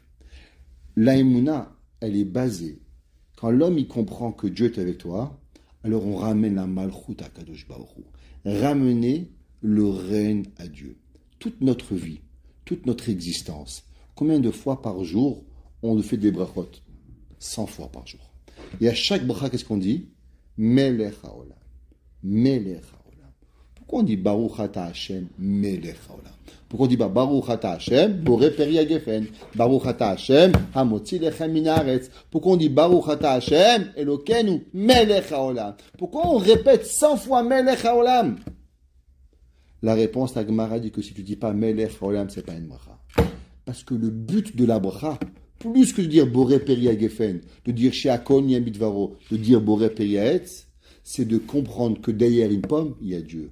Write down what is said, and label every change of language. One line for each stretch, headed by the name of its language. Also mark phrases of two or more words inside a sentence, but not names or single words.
French: L'aïmouna, elle est basée. Quand l'homme il comprend que Dieu est avec toi, alors on ramène la malchoute à
Hebrew: קדוש ברוך הוא.
French: Ramener le règne à Dieu. Toute notre vie, toute notre existence, combien de fois par jour on fait des brachot? 100 fois par jour. Et à chaque bracha, qu'est-ce qu'on dit?
Hebrew: מלך העולם. מלך העולם.
French: Pourquoi on dit
Hebrew: ברוך אתה השם מלך העולם?
French: Pourquoi on dit
Hebrew: ברוך אתה השם בורא פרי הגפן? ברוך אתה השם המוציא לחם מן הארץ?
French: Pourquoi on dit
Hebrew: ברוך אתה השם אלוקינו מלך העולם?
French: Pourquoi on répète 100 fois
Hebrew: מלך העולם?
French: La réponse, la Gemara dit que si tu ne dis pas
Hebrew: מלך העולם,
French: ce n'est pas une bracha. Parce que le but de la bracha, plus que de dire
Hebrew: בורא פרי הגפן,
French: de dire
Hebrew: שהכל נהיה בדברו,
French: de dire
Hebrew: בורא פרי העץ,
French: c'est de comprendre que derrière une pomme, il y a Dieu.